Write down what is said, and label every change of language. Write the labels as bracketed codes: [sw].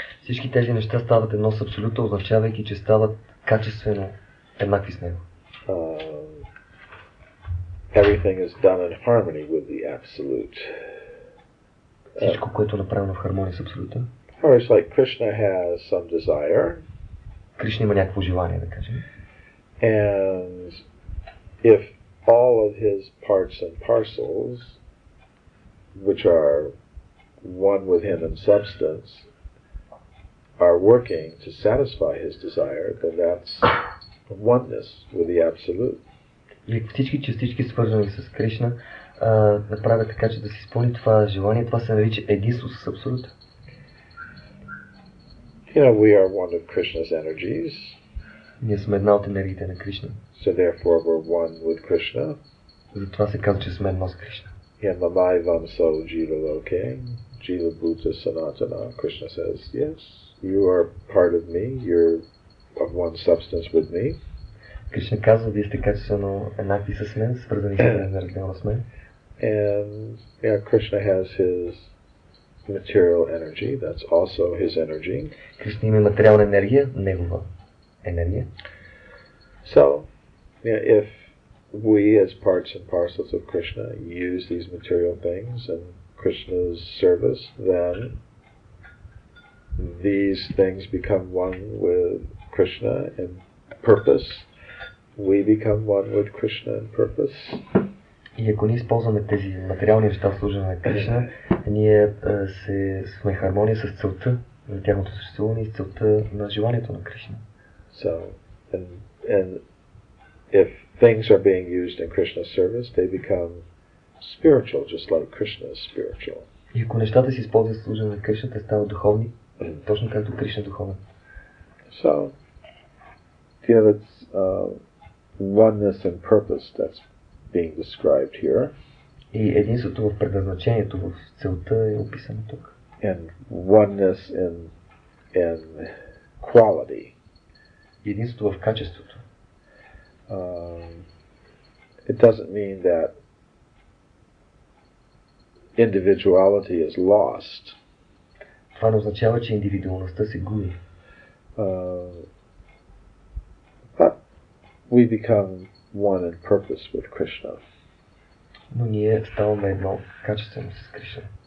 [bg] Всички тези неща стават едно с абсолюта, означавайки, че стават качествено еднакви с него. [en] Everything is done in harmony with the absolute. [bg] Всичко, което е направено в хармония с абсолюта. [en] Or it's like Krishna has some desire. [bg] Кришна има някакво желание, да кажем. [en] And if all of his parts and parcels, which are one with him in substance, are working to satisfy his desire, then that's oneness with the absolute. [bg] И всички частички, свързани с Кришна, направят така, че да се изпълни това желание, това се нарича единство с абсолюта. [en] We are one of Krishna's energies. [bg] Ние сме една от енергиите на Кришна. [en] So therefore we're one with Krishna. [bg] Затова се казва, че сме едно с Кришна. [sa] Yamamai vamso jiva loke, jiva bhuta sanatana. [en] Krishna says, yes, you are part of me, you're of one substance with me. [bg] Кришна казва, вие сте качествено еднакви с мен, свързани с мен, неразделно с мен. [en] And Krishna has his material energy, that's also his energy. [bg] Кришна има материална енергия, негова енергия. [en] So, if we as parts and parcels of Krishna use these material things in Krishna's service, then these things become one with Krishna in purpose. We become one with Krishna in purpose. [bg] И ако ние използваме тези материални неща в служене на Кришна, ние сме хармония с целта на тяхното съществуване и с целта на желанието на Кришна. [en] So, and if things are being used in Krishna's service, they become spiritual, just like Krishna is spiritual. [bg] И ако нещата се използват в служене на Кришна, те стават духовни, точно както Кришна е духовен. [en] So, it's oneness and purpose that's being described here. [bg] И единството в предназначението, в целта е описано тук. [en] And oneness in quality. [bg] Единството в качеството. [en] It doesn't mean that individuality is lost. [bg] Това не означава, че индивидуалността се губи. [en] But we become one in purpose with Krishna. [bg] Но ние ставаме едно качествено с Кришна.